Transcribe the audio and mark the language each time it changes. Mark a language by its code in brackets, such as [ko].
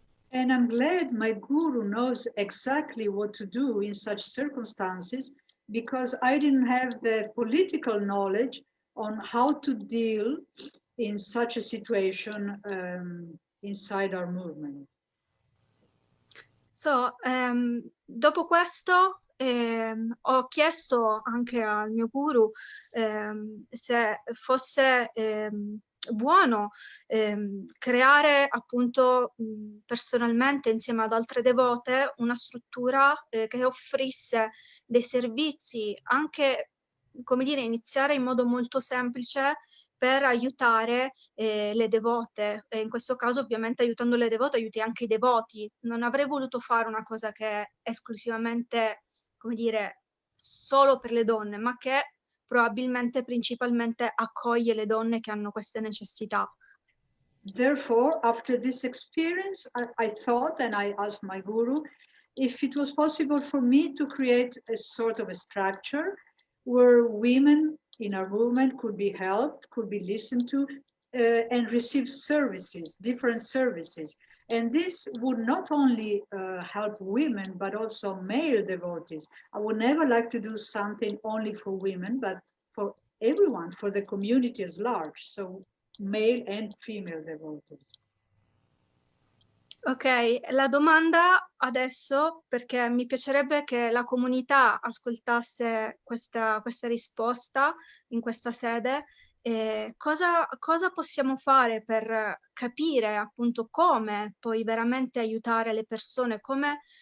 [en] And I'm glad my guru knows exactly what to do in such circumstances, because I didn't have the political knowledge on how to deal in such a situation inside our movement. [it] So, dopo questo ho chiesto anche al mio guru se fosse buono creare appunto personalmente insieme ad altre devote una struttura che offrisse dei servizi, anche, come dire, iniziare in modo molto semplice per aiutare le devote, e in questo caso ovviamente aiutando le devote aiuti anche i devoti. Non avrei voluto fare una cosa che è esclusivamente, come dire, solo per le donne, ma che probabilmente principalmente accoglie le donne che hanno queste necessità. [en] Therefore, after this experience, I thought, and I asked my guru, if it was possible for me to create a sort of a structure where women in our movement could be helped, could be listened to, and receive services, different services. And this would not only help women, but also male devotees. I would never like to do something only for women, but for everyone, for the community as large. So male and female devotees. [it] Ok, la domanda adesso, perché mi piacerebbe che la comunità ascoltasse questa risposta in questa sede, cosa possiamo fare per capire appunto come poi veramente aiutare le persone, come